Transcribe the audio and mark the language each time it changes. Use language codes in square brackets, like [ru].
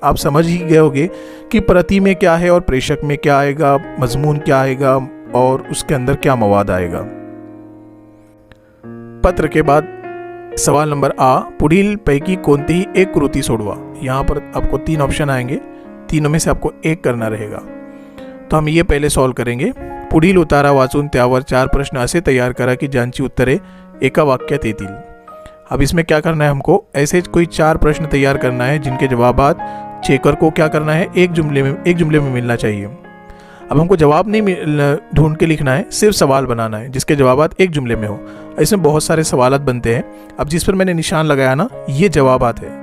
[hi] आप समझ ही गए होंगे कि प्रति में क्या है और प्रेषक में क्या आएगा, मजमून क्या आएगा और उसके अंदर क्या मवाद आएगा। पत्र के बाद सवाल नंबर आ, [mr] पुढील पैकी कोणतीही एक कृती सोडवा। [hi] यहाँ पर आपको 3 ऑप्शन आएंगे, तीनों में से आपको एक करना रहेगा। तो हम ये पहले सॉल्व करेंगे। [mr] पुढील उतारा वाचून त्यावर 4 प्रश्न असे तैयार करा की ज्यांची उत्तरे एका वाक्यात येतील। [hi] अब इसमें क्या करना है, हमको ऐसे कोई 4 प्रश्न तैयार करना है जिनके जवाबात चेकर को क्या करना है, एक जुमले में मिलना चाहिए। अब हमको जवाब नहीं ढूंढ के लिखना है, सिर्फ सवाल बनाना है जिसके जवाबात एक जुमले में हो। इसमें बहुत सारे सवालात बनते हैं। अब जिस पर मैंने निशान लगाया ना, ये जवाबात है।